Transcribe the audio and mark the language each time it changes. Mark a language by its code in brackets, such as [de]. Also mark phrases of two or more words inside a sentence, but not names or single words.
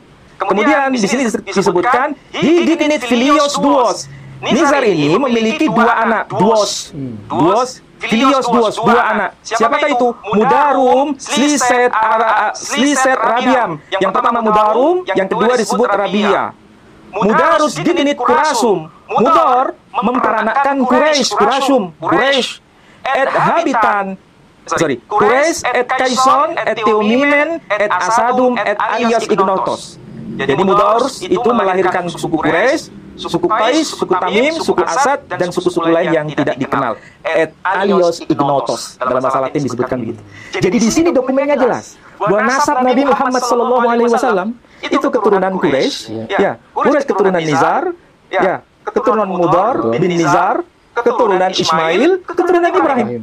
[id] Kemudian di sini disebutkan [la] Hidinit Filios Duos. [id] Nizar ini memiliki dua anak, [la] Duos, Filios Duos, [id] dua anak. Siapakah itu? Mudarum, Sliset, Rabiam. Yang pertama Mudarum, yang kedua disebut Rabia. [la] Mudarus didinit Qurasum. [id] Mudor memperanakan Quraisy, Qurasum, Quraisy. [la] Et habitan Quraisy et Kaison et Teumimen et Asadum et alias Ignotos. [id] Jadi Mudors itu melahirkan suku Quraisy, suku Qais, suku Tamim, suku Asad, dan suku-suku lain yang tidak dikenal. [la] Et alias Ignotos. [id] Dalam bahasa Latin disebutkan begitu. Jadi di sini dokumennya jelas bahwa nasab Nabi Muhammad SAW itu keturunan Quraisy, ya, Quraisy keturunan Nizar, ya, keturunan Mudor bin Nizar, keturunan Ismail, keturunan Ibrahim.